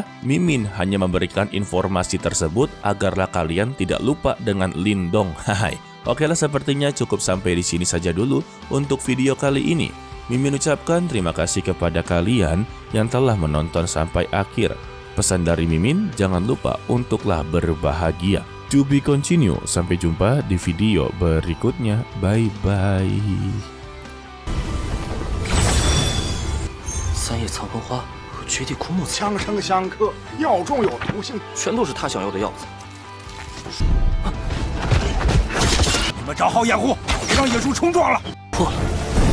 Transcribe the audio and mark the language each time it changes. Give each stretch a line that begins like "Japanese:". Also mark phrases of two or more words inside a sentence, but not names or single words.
Indonesian: Mimin hanya memberikan informasi tersebut agarlah kalian tidak lupa dengan Lindong. Hai. Oke lah, sepertinya cukup sampai di sini saja dulu untuk video kali ini. Mimin ucapkan terima kasih kepada kalian yang telah menonton sampai akhir. Pesan dari Mimin, jangan lupa untuklah berbahagia.
English: To be continue.
Indonesian: Sampai jumpa di video berikutnya.
English: Bye-bye.
Chinese: 三叶藏红花和绝地枯木子，相生相克，药中有毒性，全都是他想要的药子。你们找好掩护，别让野猪冲撞了。破了。